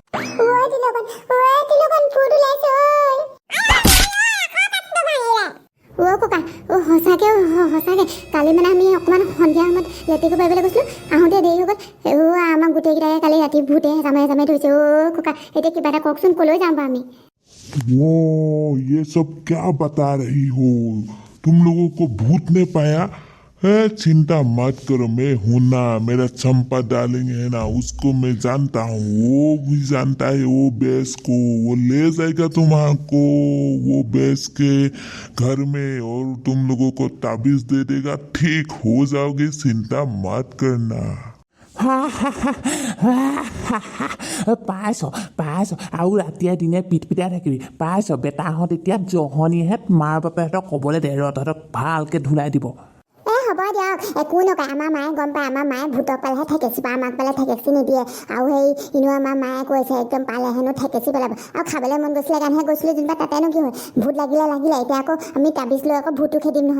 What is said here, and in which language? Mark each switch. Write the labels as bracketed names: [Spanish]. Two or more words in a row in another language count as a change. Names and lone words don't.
[Assamese] সঁচাকে কালি মানে আমি অকণমান সন্ধিয়া সময়ত লেটেকু পাৰিবলৈ গৈছিলোঁ আহোঁতে দেৰি হৈ গ'ল আমাক গোটেইকেইটাই কালি ৰাতি ভূতে জামাই ধৰিছে ককা এতিয়া কিবা এটা কওকচোন ক'লৈ যাম বাৰু আমি [Hindi] ये सब क्या बता रही हो तुम लोगों को भूत ने पाया चिंता मत करो मैं हूं ना मेरा चंपा डार्लिंग है ना उसको मैं जानता हूँ वो भी जानता है वो बेस को वो ले जाएगा तुम्हारा वो बेस के घर में और तुम लोगों को ताबीज दे देगा ठीक हो जाओगे चिंता मत करना [Assamese] পাইছ আৰু ৰাতিয়ে দিনে পিটাই থাকিবি পাইছ বেটাহঁত এতিয়া জহনীহেঁত মাৰ বাপেহঁতক ক'বলৈ দে তহঁতক ভালকৈ ধুলাই দিব হ'ব দিয়ক একো নকয় আমাৰ মায়ে গম পায় আমাৰ মায়ে ভূতক পালেহে ঠেকেচি পায় আমাক পালে ঠেকেচি নিদিয়ে আৰু আমাৰ মায়ে কৈছে একদম পালে হেনো ঠেকেচি পেলাব আৰু খাবলৈ মন গৈছিলে কাৰণেহে গৈছিলোঁ যেনিবা তাতেনো কি হয় ভূত লাগিলে এতিয়া আকৌ আমি তাবিজ লৈ আকৌ ভূতো খেদিম নহয়